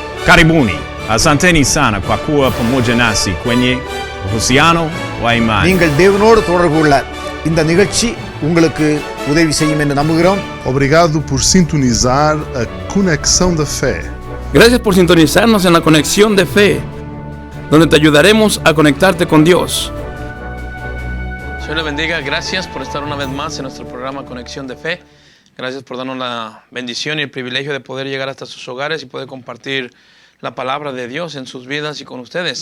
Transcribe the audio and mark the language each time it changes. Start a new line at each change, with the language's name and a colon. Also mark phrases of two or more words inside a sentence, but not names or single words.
Swahili: Karibuni, asanteni sana kwa kuwa pamoja nasi kwenye uhusiano wa imani.
Tamil: நீங்கள் தேவனோடு தொடர்பு கொள்ள இந்த நிகழ்ச்சி உங்களுக்கு உதவி செய்யும் என்று நம்புகிறோம்.
Portuguese: Obrigado por sintonizar a Conexão da Fé.
Spanish: Gracias por sintonizarnos en la Conexión de Fe, donde te ayudaremos a conectarte con Dios. Señor le bendiga, gracias por estar una vez más en nuestro programa Conexión de Fe. Gracias por darnos la bendición y el privilegio de poder llegar hasta sus hogares y poder compartir la palabra de Dios en sus vidas y con ustedes.